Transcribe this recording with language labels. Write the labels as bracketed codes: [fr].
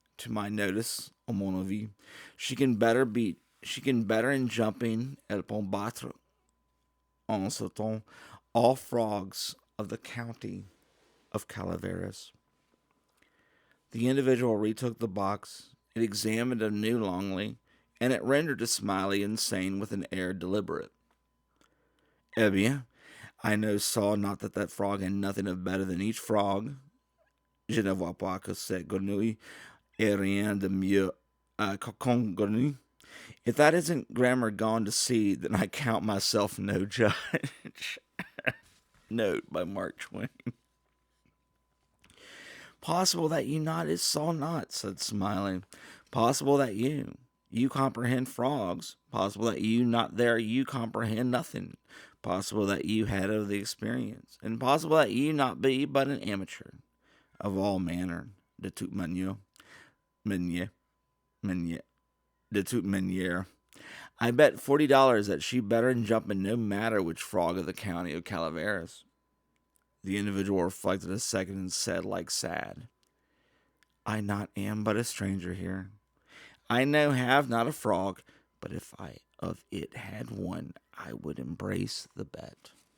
[en] to my notice, [fr] à mon avis. [en] She can better in jumping, [fr] elle peut battre en sautant [en] all frogs of the county of Calaveras. The individual retook the box. It examined it anew longly, and it rendered to Smiley insane with an air deliberate. Eh bien, I know saw not that frog had nothing of better than each frog. [fr] Je ne vois pas que cette grenouille ait rien de mieux qu'une grenouille. [en] If that isn't grammar gone to seed, then I count myself no judge. Note by Mark Twain. Possible that you not is saw not, said Smiling. Possible that you comprehend frogs. Possible that you not there, you comprehend nothing. Possible that you had of the experience. And possible that you not be but an amateur. Of all manner, [fr] de toute manière, de toute manière. [en] I bet $40 that she better in jumping no matter which frog of the county of Calaveras. The individual reflected a second and said, like sad, I not am but a stranger here. I know have not a frog, but if I of it had one, I would embrace the bet.